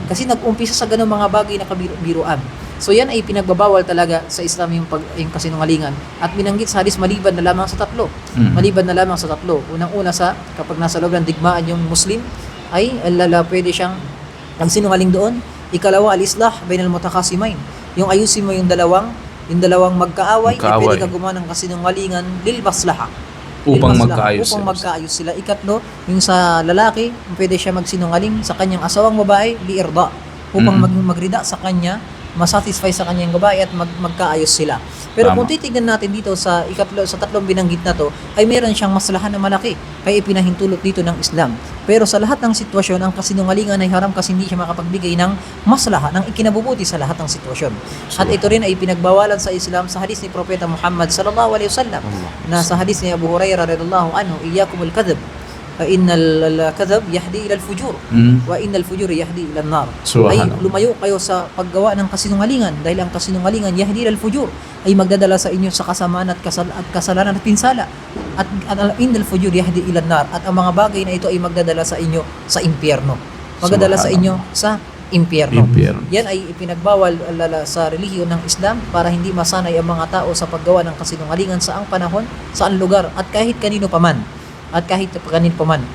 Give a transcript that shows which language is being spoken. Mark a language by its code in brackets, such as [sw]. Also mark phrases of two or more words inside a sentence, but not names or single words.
[tl] Kasi nag-umpisa sa ganung mga bagay na kabiruan. So yan ay pinagbabawal talaga sa Islam yung kasinungalingan at binanggit sa hadis maliban na lamang sa tatlo. Maliban na lamang sa tatlo. Unang-una kapag nasa loob ng digmaan yung Muslim ay pwede siyang ang sinungaling doon. Ikalawa, [ar] الإصلاح بين المتخاصمين. [tl] Yung ayusin mo yung dalawang magkaaway, pwede ka gumawa ng kasinungalingan [ar] للمصلحة. [tl] Upang magkaayos sila. Ikatlo, yung sa lalaki, pwede siya magsinungaling sa kanyang asawang babae, liirda. Upang magrida sa kanya, masatisfy sa kanyang babae at magkaayos sila. Pero kung titignan natin dito sa tatlong binanggit na to, ay meron siyang maslahan na malaki. Kaya ipinahintulot dito ng Islam. Pero sa lahat ng sitwasyon, ang kasinungalingan ay haram kasi hindi siya makapagbigay ng maslaha, ng ikinabubuti sa lahat ng sitwasyon. At ito rin ay pinagbawalan sa Islam sa hadis ni Propeta Muhammad [ar] صلى الله عليه وسلم. [tl] Na sa hadis ni Abu Hurairah [ar] رضي الله عنه, إياكم والكذب. فإن الكذب يهدي إلى الفجور وإن الفجور يهدي إلى النار. [tl] Ay lumayo kayo sa paggawa ng kasinungalingan dahil ang kasinungalingan [ar] يهدي إلى الفجور [tl] ay magdadala sa inyo sa kasamaan at kasalanan at pinsala. At [ar] إن الفجور يهدي إلى النار [tl] at ang mga bagay na ito ay magdadala sa inyo sa impyerno. Magdadala sa inyo sa impyerno. Yan ay ipinagbawal sa relihiyon ng Islam para hindi masanay ang mga tao sa paggawa ng kasinungalingan sa ang panahon, saang lugar at kahit kanino paman. At kahit kanin pa man.